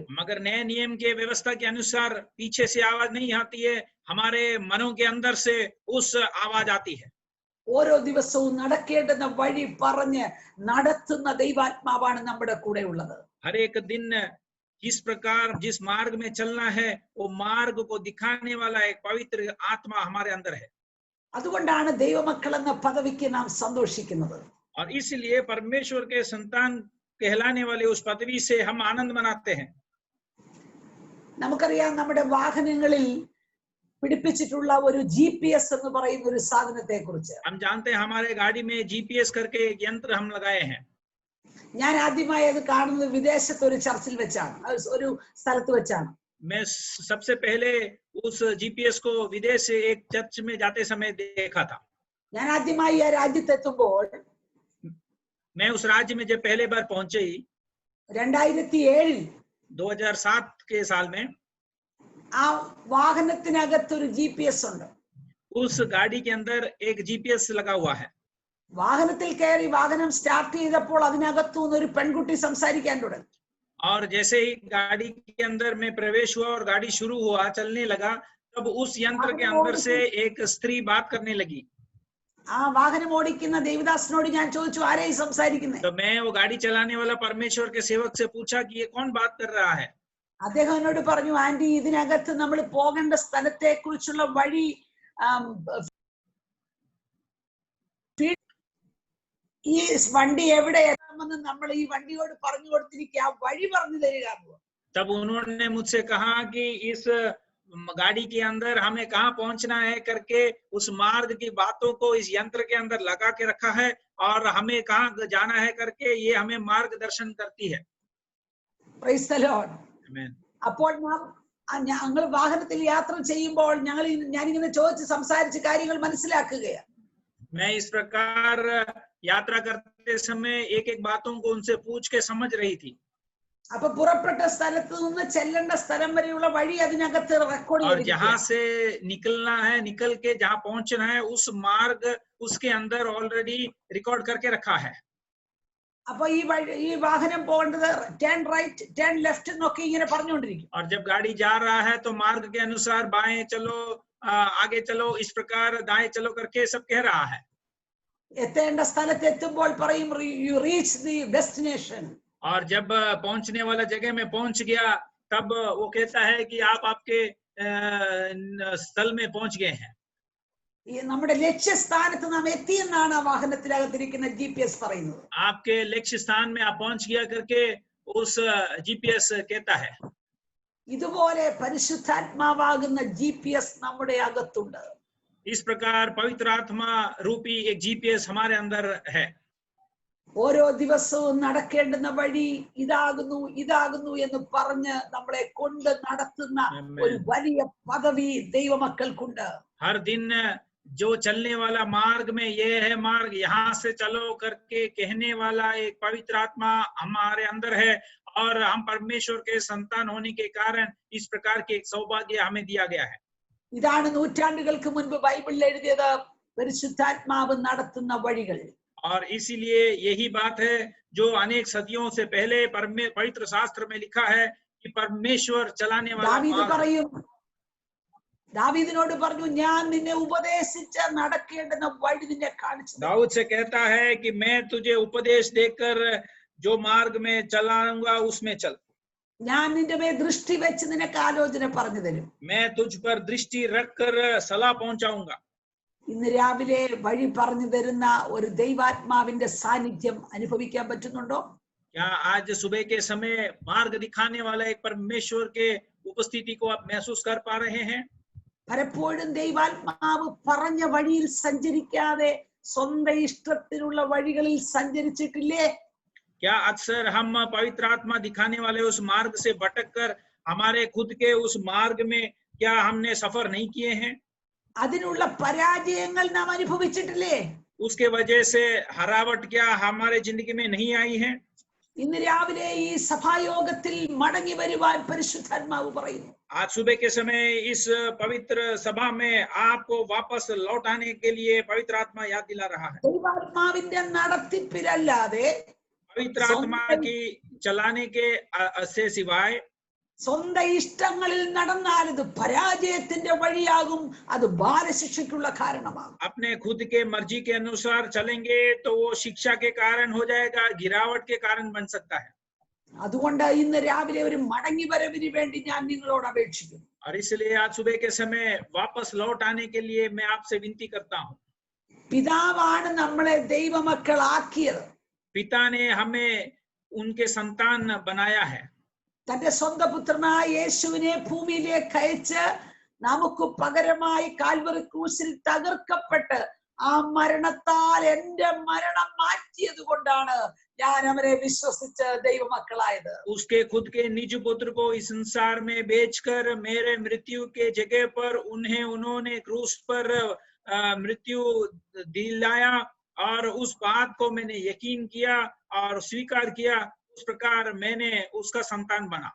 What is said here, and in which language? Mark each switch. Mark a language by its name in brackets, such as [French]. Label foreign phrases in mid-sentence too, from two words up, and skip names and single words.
[Hindi] मगर नए नियम के व्यवस्था के अनुसार पीछे से आवाज नहीं आती है, हमारे मनों के अंदर से उस आवाज आती है. [Malayalam] ഓരോ ദിവസവും നടക്കേണ്ടുന്ന വഴി പറഞ്ഞ് നടത്തുന്ന ദൈവാത്മാവാണ് നമ്മുടെ കൂടെ ഉള്ളത്. [Hindi] हर एक दिन जिस प्रकार जिस मार्ग में चलना है वो मार्ग को दिखाने वाला एक पवित्र आत्मा हमारे अंदर है. [Malayalam] അതുകൊണ്ടാണ് ദൈവമക്കൾ എന്ന പദവിക്ക് നാം സന്തോഷിക്കുന്നത്. [Hindi] और इसलिए परमेश्वर के संतान कहलाने वाले उस पदवी से हम आनंद मनाते हैं. [Malayalam] നമുക്കറിയാം നമ്മുടെ വാഹനങ്ങളിൽ പിടിപ്പിച്ചിട്ടുള്ള ഒരു GPS എന്ന് പറയുന്ന ഒരു സാധനത്തെ കുറിച്ച്. [Hindi] हम जानते हैं हमारे गाड़ी में GPS करके एक यंत्र हम लगाए हैं. [Malayalam] ഞാൻ ആദ്യമായി അത് കാണുന്നത് വിദേശത്ത് ഒരു ചർച്ചിൽ വെച്ചാണ്, ഒരു സ്ഥലത്ത് വെച്ചാണ്. [Hindi] मैं सबसे पहले उस GPS को विदेश से एक चर्च में जाते समय देखा था. [Malayalam] ഞാൻ ആദ്യമായി ആ രാജ്യത്തെത്തുമ്പോൾ [Hindi] मैं उस राज्य में जब पहले बार पहुंचे 2007 के साल में [Malayalam] ആ വാഹനത്തിനകത്തൊരു GPS ഉണ്ട്. [Hindi] उस गाड़ी के अंदर एक GPS लगा हुआ है. [Malayalam] വാഹനത്തിൽ കയറി വാഹനം സ്റ്റാർട്ട് ചെയ്തപ്പോൾ അതിനകത്തു നിന്ന് ഒരു പെൺകുട്ടി സംസാരിക്കാൻ തുടങ്ങി. [Hindi] और जैसे ही गाड़ी के अंदर में प्रवेश हुआ और गाड़ी शुरू हुआ चलने लगा, तब उस यंत्र के अंदर से एक स्त्री बात करने लगी. [Malayalam] ആ വാഹനം ഓടിക്കുന്ന ദേവദാസനോട് ഞാൻ ചോദിച്ചു, ആരെയും സംസാരിക്കുന്നത്? [Hindi] तो मैं वो गाड़ी चलाने वाला परमेश्वर के सेवक से पूछा कि ये कौन बात कर रहा है. [Malayalam] അദ്ദേഹം എന്നോട് പറഞ്ഞു, ആന്റി ഇതിനകത്ത് നമ്മൾ പോകേണ്ട സ്ഥലത്തെ കുറിച്ചുള്ള വഴി ഈ വണ്ടി എവിടെ എത്താമെന്ന് നമ്മൾ ഈ വണ്ടിയോട് പറഞ്ഞു കൊടുത്തിരിക്കുക, ആ വഴി പറഞ്ഞു തരിക. [Hindi] तब उन्होंने मुझसे कहा कि इस गाड़ी के अंदर हमें कहाँ पहुंचना है करके उस मार्ग की बातों को इस यंत्र के अंदर लगा के रखा है और हमें कहाँ जाना है करके ये हमें मार्गदर्शन करती है. [English] Praise the Lord. Amen. [Malayalam] അപ്പോൾ ഞങ്ങൾ വാഹനത്തിൽ യാത്ര ചെയ്യുമ്പോൾ ഞാനിങ്ങനെ ചോദിച്ച് സംസാരിച്ച് കാര്യങ്ങൾ മനസ്സിലാക്കുകയാണ്. [Hindi] मैं इस प्रकार यात्रा करते समय एक एक बातों को उनसे पूछ के समझ रही थी. [Malayalam] അപ്പൊ പുറപ്പെട്ട സ്ഥലത്ത് നിന്ന് ചെല്ലേണ്ട സ്ഥലം വരെയുള്ള വഴി അതിനകത്ത് റെക്കോർഡ് [Hindi] और जहाँ से निकलना है, निकल के जहाँ पहुंचना है उस मार्ग उसके अंदर [English] already record [Hindi] करके रखा है. [Malayalam] അപ്പൊ ഈ വാഹനം പോകേണ്ടത് [English] turn right turn left [Malayalam] എന്നൊക്കെ ഇങ്ങനെ പറഞ്ഞുകൊണ്ടിരിക്കും. [Hindi] और जब गाड़ी जा रहा है तो मार्ग के अनुसार बाएं चलो, आगे चलो, इस प्रकार दाएं चलो करके सब कह रहा है. [Malayalam] എത്തേണ്ട സ്ഥലത്ത് എത്തുമ്പോൾ പറയും [English] you reach the destination. [Hindi] और जब पहुंचने वाला जगह में पहुंच गया तब वो कहता है कि आप आपके स्थल में पहुंच गए हैं. [Malayalam] നമ്മുടെ ലക്ഷ്യസ്ഥാനത്ത് നാം എത്തിയെന്നാണ് ആ വാഹനത്തിനകത്തിരിക്കുന്ന GPS പറയുന്നത്. [Hindi] आपके लक्ष्य स्थान में आप पहुंच गया करके उस GPS कहता है. [Malayalam] ഇതുപോലെ പരിശുദ്ധാത്മാവാകുന്ന GPS നമ്മുടെ അകത്തുണ്ട്. [Hindi] इस प्रकार पवित्र आत्मा रूपी एक GPS हमारे अंदर है. [Malayalam] ഓരോ ദിവസവും നടക്കേണ്ടുന്ന വഴി ഇതാകുന്നു ഇതാകുന്നു എന്ന് പറഞ്ഞ് നമ്മളെ കൊണ്ട് നടത്തുന്ന ഒരു വലിയ പദവി ദൈവമക്കൾക്കുണ്ട്. [Hindi] हर दिन जो चलने वाला मार्ग में ये है मार्ग, यहाँ से चलो करके कहने वाला एक पवित्र आत्मा हमारे अंदर है और हम परमेश्वर के संतान होने के कारण इस प्रकार के एक सौभाग्य हमें दिया गया है. [Malayalam] ഇതാണ് നൂറ്റാണ്ടുകൾക്ക് മുൻപ് ബൈബിളിൽ എഴുതിയത്, പരിശുദ്ധാത്മാവ് നടത്തുന്ന വഴികൾ. [Hindi] और इसीलिए यही बात है जो अनेक सदियों से पहले पवित्र शास्त्र में लिखा है कि परमेश्वर चलाने वाला मार्ग. [Malayalam] ദാവീദിനോട് പറഞ്ഞു, ഞാൻ നിന്നെ ഉപദേശിച്ച് നടക്കേണ്ടുന്ന വഴി നിന്നെ കാണിച്ചു. [Hindi] दाऊद से कहता है कि मैं तुझे उपदेश देकर जो मार्ग में चलाऊंगा उसमें चल. [Malayalam] ഞാൻ നിന്റെ മേൽ ദൃഷ്ടി വെച്ച് നിനക്ക് ആലോചന പറഞ്ഞു തരും. [Hindi] मैं तुझ पर दृष्टि रखकर सलाह पहुंचाऊंगा. [Malayalam] ഇന്ന് രാവിലെ വഴി പറഞ്ഞു തരുന്ന ഒരു ദൈവാത്മാവിന്റെ സാന്നിധ്യം അനുഭവിക്കാൻ പറ്റുന്നുണ്ടോ? [Hindi] क्या आज सुबह के समय मार्ग दिखाने वाला एक परमेश्वर के उपस्थिति को आप महसूस कर पा रहे हैं? [Malayalam] പലപ്പോഴും ദൈവാത്മാവ് പറഞ്ഞ വഴിയിൽ സഞ്ചരിക്കാതെ സ്വന്തം ഇഷ്ടത്തിനുള്ള വഴികളിൽ സഞ്ചരിച്ചിട്ടില്ലേ? [Hindi] क्या अक्सर हम पवित्र आत्मा दिखाने वाले उस मार्ग से भटक कर हमारे खुद के उस मार्ग में क्या हमने सफर नहीं किए हैं? [Malayalam] അതിനുള്ള പരാജയങ്ങൾ നാം അനുഭവിച്ചിട്ടില്ലേ? [Hindi] उसके वजह से हरावट क्या हमारे जिंदगी में नहीं आई है? [Malayalam] ഇന്ന് രാവിലെ ഈ സഭായോഗത്തിൽ മടങ്ങി വരുവാൻ പരിശുദ്ധാത്മാവ് പറയുന്നു. [Hindi] आज सुबह के समय इस पवित्र सभा में आपको वापस लौट आने के लिए पवित्र आत्मा याद दिला रहा है. [Malayalam] ദൈവാത്മാവിന്റെ നടത്തിപ്പിലല്ലാതെ [Hindi] पवित्र आत्मा की चलाने के से सिवाय [Malayalam] സ്വന്തം ഇഷ്ടങ്ങളിൽ നടന്നാൽ അത് പരാജയത്തിന്റെ വഴിയാകും, അത് ബാലശിക്ഷയ്ക്കുള്ള കാരണമാകും. [Hindi] अपने खुद के मर्जी के अनुसार चलेंगे तो वो शिक्षा के कारण हो जाएगा, गिरावट के कारण बन सकता है. [Malayalam] അതുകൊണ്ട് ഇന്ന് രാവിലെ ഒരു മടങ്ങി വരവിന് വേണ്ടി ഞാൻ നിങ്ങളോട് അപേക്ഷിക്കുന്നു. [Hindi] और इसलिए आज सुबह के समय वापस लौट आने के लिए मैं आपसे विनती करता हूँ. [Malayalam] പിതാവാണ് നമ്മളെ ദൈവമക്കളാക്കിയത്. [Hindi] पिता ने हमें उनके संतान बनाया है. [Malayalam] തന്റെ സ്വന്തം പുത്രനായ യേശുവിനെ ഭൂമിയിലേക്ക് അയച്ച് നമുക്ക് പകരമായി കാൽവറി ക്രൂശിൽ തകർക്കപ്പെട്ട് ആ മരണത്താൽ എന്റെ മരണം മാറ്റിയത് കൊണ്ടാണ് ഞാൻ അവരെ വിശ്വസിച്ച് ദൈവമക്കളായത്. [Hindi] उसके खुद के निज पुत्र को इस संसार में बेचकर मेरे मृत्यु के जगह पर उन्होंने क्रूस पर मृत्यु दिलाया और उस बात को मैंने यकीन किया और स्वीकार किया. उस प्रकार मैंने उसका संतान बना.